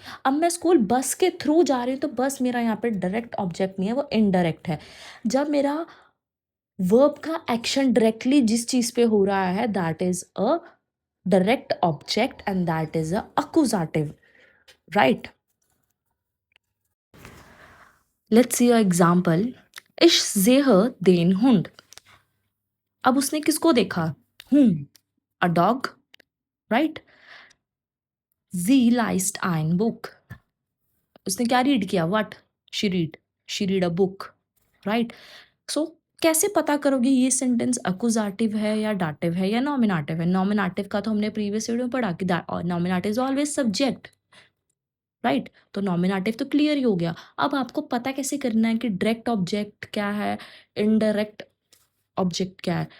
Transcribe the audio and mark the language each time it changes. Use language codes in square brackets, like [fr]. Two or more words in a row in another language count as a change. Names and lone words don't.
[hi] अब मैं [en] school bus [hi] के थ्रू जा रही हूँ, तो बस मेरा यहाँ पे [en] direct object [hi] नहीं है, वो इनडायरेक्ट है. जब मेरा वर्ब का एक्शन डायरेक्टली जिस चीज पे हो रहा है, [en] that is a direct object and that is a accusative, right. let's see a example. [de] Ich sehe den Hund. [hi] अब उसने किसको देखा? [en] Whom? A dog, right? [de] Sie liest ein Buch. [hi] उसने क्या रीड किया? [en] What? She read. She read a book, right? [hi] So कैसे पता करोगे ये सेंटेंस अकुजाटिव है या डाटिव है या नॉमिनाटिव है? नॉमिनाटिव का तो हमने [en] previous video [hi] में पढ़ा कि [en] nominative is always subject, right. [hi] तो नॉमिनाटिव तो क्लियर ही हो गया. अब आपको पता कैसे करना है कि [en] direct object [hi] क्या है, [en] indirect object [hi] क्या है.